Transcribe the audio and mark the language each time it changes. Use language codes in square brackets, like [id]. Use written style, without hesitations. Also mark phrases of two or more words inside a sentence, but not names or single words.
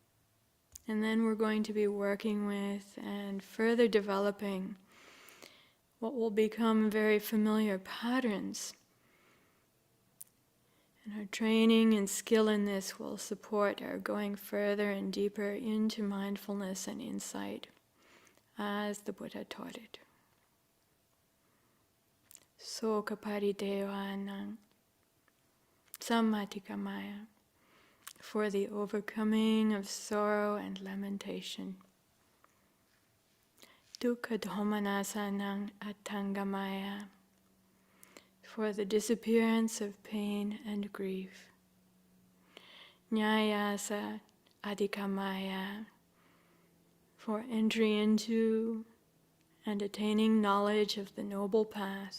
[en] And then we're going to be working with and further developing what will become very familiar patterns. And our training and skill in this will support our going further and deeper into mindfulness and insight as the Buddha taught it. [pi] Soka paridevanang sammatikamaya, [en] for the overcoming of sorrow and lamentation. [pi] Dukkha dhamanasanang attangamaya, [en] for the disappearance of pain and grief. [pi] Nyayasa adhikamaya, [en] for entry into and attaining knowledge of the noble path.